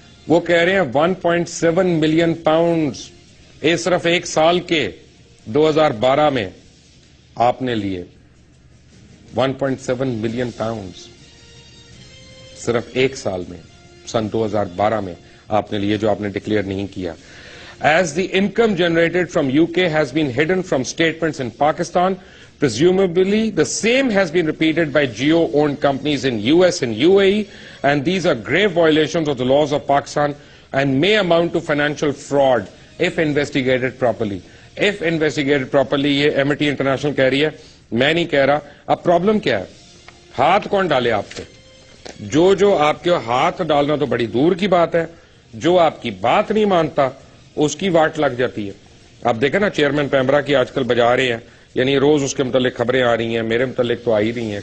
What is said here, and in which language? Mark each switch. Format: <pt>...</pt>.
<ur>وہ کہہ رہے ہیں 1.7 ملین پاؤنڈز صرف ایک سال کے 2012 میں آپ نے لیے. 1.7 ملین پاؤنڈز صرف ایک سال میں سن 2012 میں آپ نے لیے, جو آپ نے ڈکلیئر نہیں کیا.</ur> <en>As the income generated from UK has been hidden from statements in Pakistan, presumably the same has been repeated by Jio-owned companies in US and UAE, and these are grave violations of the laws of Pakistan and may amount to financial fraud if investigated properly. If investigated properly,</en> <ur>یہ Amity International کہہ رہی ہے, میں نہیں کہہ رہا. اب problem کیا ہے؟ ہاتھ کون ڈالے آپ پہ؟ جو آپ کے ہاتھ ڈالنا تو بڑی دور کی بات ہے, جو آپ کی بات نہیں مانتا اس کی واٹ لگ جاتی ہے. آپ دیکھیں نا چیئرمین پیمرا کی آج کل بجا رہے ہیں, یعنی روز اس کے متعلق خبریں آ رہی ہیں, میرے متعلق تو آئی رہی ہیں.</ur>